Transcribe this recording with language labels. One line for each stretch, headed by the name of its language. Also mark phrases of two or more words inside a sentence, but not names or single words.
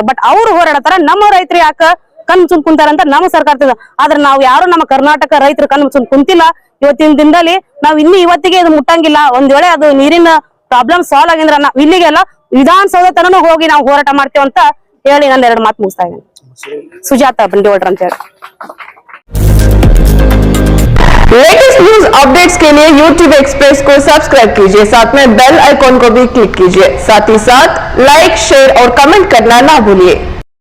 Kannada: ಬಟ್ ಅವ್ರು ಹೋರಾಡತಾರ ನಮ್ಮ ರೈತರು ಯಾಕ ಕಣ್ ಮುಚ್ಚುಂದ್ ಕುಂತಾರಂತ ನಮ್ಮ ಸರ್ಕಾರ. ಆದ್ರೆ ನಾವು ಯಾರು ನಮ್ಮ ಕರ್ನಾಟಕ ರೈತರು ಕಣ್ ಮುಚ್ಚುಂದ್ ಕುಂತಿಲ್ಲ. ಇವತ್ತಿನ ದಿನದಲ್ಲಿ ನಾವು ಇನ್ನೂ ಇವತ್ತಿಗೆ ಇದು ಮುಟ್ಟಂಗಿಲ್ಲ. ಒಂದ್ ವೇಳೆ ಅದು ನೀರಿನ
English: problem solve
Kannada: ಆಗಿಂದ್ರ ನಾವು ಇಲ್ಲಿಗೆಲ್ಲ ವಿಧಾನಸೌಧ ತನೂ ಹೋಗಿ ನಾವು ಹೋರಾಟ ಮಾಡ್ತೇವೆ ಅಂತ ಹೇಳಿ ನಾನು 2 ಮಾತು ಮುಗಿಸ್ತಾ ಇದ್ದೇನೆ. ಸುಜಾತ ಬಂಡಿವಳ್ರ ಅಂತ ಹೇಳಿ.
English: latest news updates
Hindi: के लिए YouTube एक्सप्रेस को सब्सक्राइब कीजिए, साथ में
English: bell icon
Hindi: को भी क्लिक कीजिए। साथ ही साथ
English: like, share
Hindi: और कमेंट करना ना भूलिए।